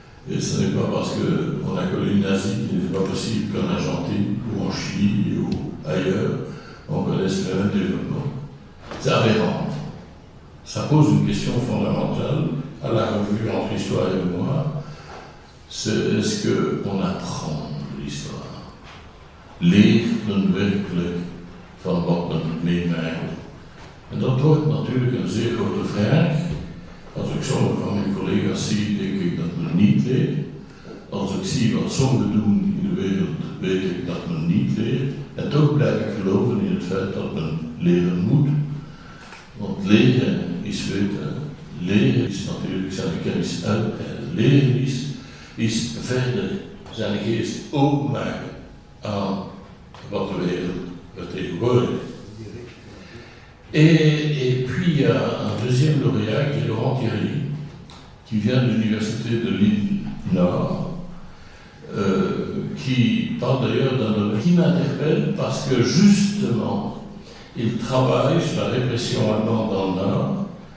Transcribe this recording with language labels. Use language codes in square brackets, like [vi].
[fr] Et ce n'est pas parce qu'on a connu le nazi qu'il n'est pas possible qu'en Argentine ou en Chili ou ailleurs, on connaisse le même développement. C'est aberrant. Ça pose une question fondamentale à la revue entre histoire et mémoire. C'est est-ce qu'on apprend de l'histoire? [nl] Leren werkelijk van wat men meemaakt. En dat wordt natuurlijk een zeer grote vraag. Als ik sommige van mijn collega's zie, denk ik dat men niet leert. Als ik zie wat sommigen doen in de wereld, weet ik dat men niet leert. En toch blijf ik geloven in het feit dat men leren moet. Want leren is weten. Leren is natuurlijk zijn kennis uitbreiden. Leren is verder zijn geest openmaken aan wat de wereld vertegenwoordigt. [fr] Et puis il y a un deuxième lauréat qui est Laurent Thierry, qui vient de l'université de Lille Nord, qui parle d'ailleurs d'un domaine qui m'interpelle parce que justement, il travaille sur la répression allemande dans le Nord.